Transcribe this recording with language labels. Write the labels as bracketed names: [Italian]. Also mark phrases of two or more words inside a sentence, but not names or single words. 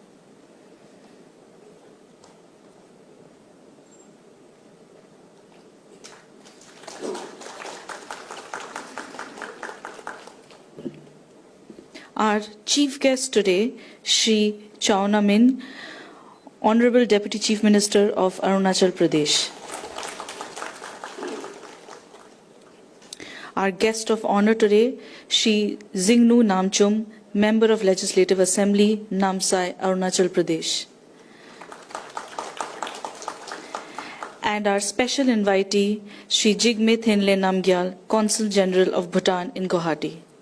[English] Our chief guest today, Shri Chauna Min, Honorable Deputy Chief Minister of Arunachal Pradesh. Our guest of honor today, Shri Zingnu Namchum, Member of Legislative Assembly, Namsai, Arunachal Pradesh. And our special invitee, Shri Jigme Thinle Namgyal, Consul General of Bhutan in Guwahati.